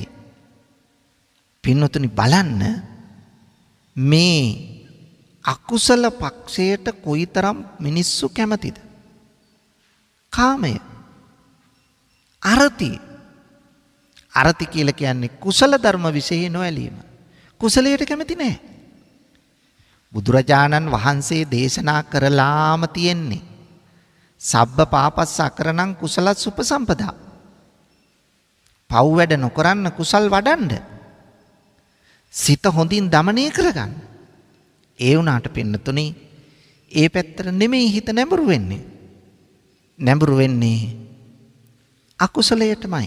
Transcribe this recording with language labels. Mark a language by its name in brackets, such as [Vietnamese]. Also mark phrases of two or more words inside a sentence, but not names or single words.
[Sinhala] පින්නතුනි බලන්න මේ අකුසල පක්ෂයට කොයිතරම් මිනිස්සු කැමතිද? කාමය. අරති කියලා කියන්නේ කුසල ධර්ම විශේෂ නොඇලීම. කුසලයට කැමති නැහැ. බුදුරජාණන් වහන්සේ දේශනා කරලාම තියෙන්නේ [Pali] සබ්බ පාපස්ස අකරණං කුසලස් උපසම්පදා. [Sinhala] පව් වැඩ නොකරන්න කුසල් වඩන්න. සිත හොඳින් දමනය කරගන්න. ඒ වුණාට පින්නතුනි ඒ පැත්තට නෙමෙයි හිත නැඹුරු වෙන්නේ. නැඹුරු වෙන්නේ අකුසලයටමයි.